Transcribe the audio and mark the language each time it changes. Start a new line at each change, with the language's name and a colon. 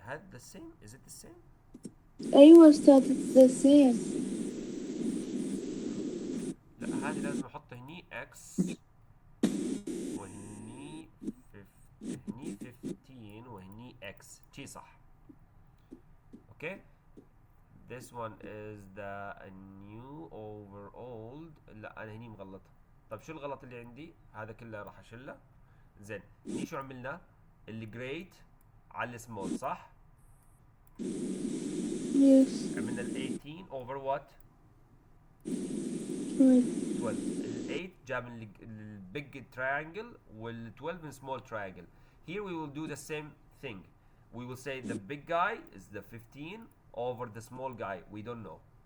Arabic: هذا
English: the same? Is it the same?
Arabic: أيوة أستاذ
English: it's the same.
Arabic: لا هذه لازم احط هني x وهني هني 15 وهني x شي صح.
English: Okay? This one is the new over old.
Arabic: لا انا هني مغلط. طب شو الغلط اللي عندي؟ هذا كله راح اشيله. زين هني شو عملنا؟ اللي great على السمول صح؟
English: Yes.
Arabic: عملنا ال 18
English: over what؟ 12.
Arabic: 12. ال جاب
English: big triangle وال 12 in small triangle. Here we will do the same thing. We will say the big guy is the 15 over the small guy. We don't know.